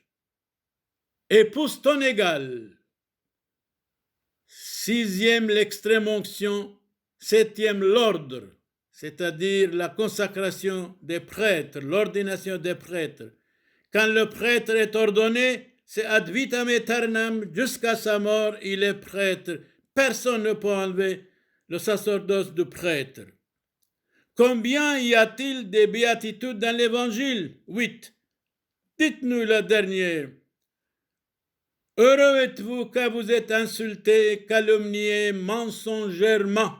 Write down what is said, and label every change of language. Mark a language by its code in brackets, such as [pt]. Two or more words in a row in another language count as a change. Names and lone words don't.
[fr] Épouse ton égal. Sixième, l'extrême onction. Septième, l'ordre, c'est-à-dire la consacration des prêtres, l'ordination des prêtres. Quand le prêtre est ordonné, c'est [la] ad vitam aeternam, [fr] jusqu'à sa mort, il est prêtre. Personne ne peut enlever le sacerdoce du prêtre. Combien y a-t-il de béatitudes dans l'Évangile? 8. Dites-nous la dernière. Heureux êtes-vous quand vous êtes insultés, calomniés, mensongèrement.